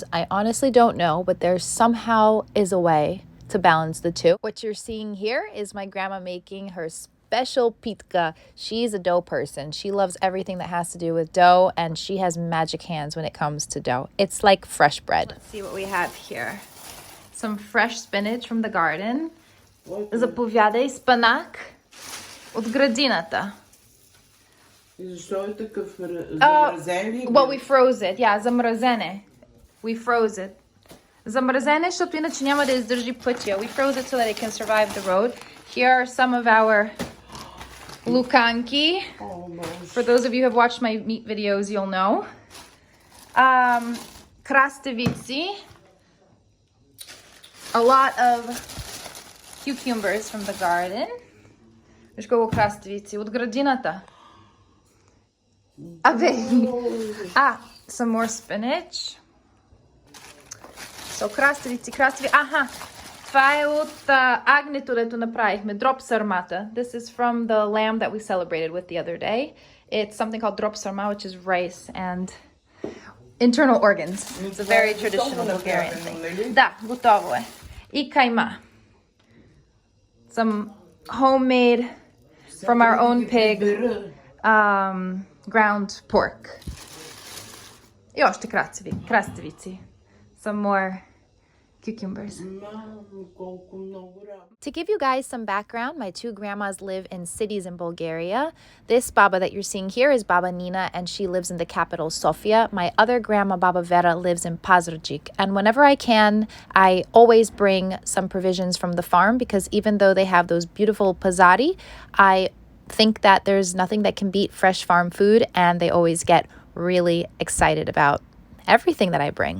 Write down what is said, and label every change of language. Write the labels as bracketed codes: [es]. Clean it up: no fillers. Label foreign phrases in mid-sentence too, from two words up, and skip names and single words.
[en] I honestly don't know, but there somehow is a way to balance the two. What you're seeing here is my grandma making her special pitka. She's a dough person. She loves everything that has to do with dough, and she has magic hands when it comes to dough. It's like fresh bread. Let's see what we have here. Some fresh spinach from the garden. [bg] Заповядай, спанак от градината. И защо е такъв замразен ли? [en] Well, we froze it. Yeah, замразене. We froze it. [bg] Замразене, защото иначе няма да издържи пътя. [en] We froze it so that it can survive the road. Here are some of our lukanki. For those of you who have watched my meat videos, you'll know. Krastavitsi. A lot of cucumbers from the garden. [bg] Виж колко краставици от градината. [en] Some more spinach. So краставици. [bg] Аха, това е от агнето, дето направихме. [en] Drop sarmata. This is from the lamb that we celebrated with the other day. It's something called drop sarma, which is rice and internal organs. It's a very traditional Bulgarian thing. [bg] Да, готово е. И кайма. [en] Some homemade, from our own pig, ground pork. [bg] И още краставици. [en] Some more cucumbers. To give you guys some background, my two grandmas live in cities in Bulgaria. This Baba that you're seeing here is Baba Nina, and she lives in the capital Sofia. My other grandma, Baba Vera, lives in Pazarjik. And whenever I can, I always bring some provisions from the farm, because even though they have those beautiful pazari, I think that there's nothing that can beat fresh farm food, and they always get really excited about everything that I bring.